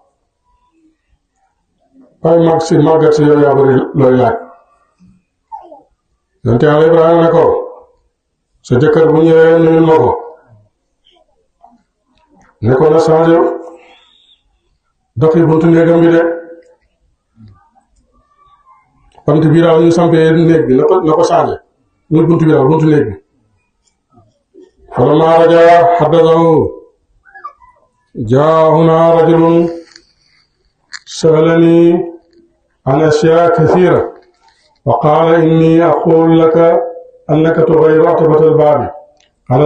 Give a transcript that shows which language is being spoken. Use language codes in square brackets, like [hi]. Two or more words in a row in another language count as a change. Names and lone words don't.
[wo] waaye màggat si yow yaa bëri looy laaj yonent Yàlla Ibrahima ne ko sa jëkkër bu ñëwee nuyul ma ko ne ko na changé doxi buntu néegam bi de bant bi daal ñu sampee néeg bi na ko changé muy buntu bi daal buntu néeg bi [ar] فلما رجع حدثه جاءنا رجل سألني عن أشياء كثيرة وقال إني أقول لك أنك تغير عتبة الباب قال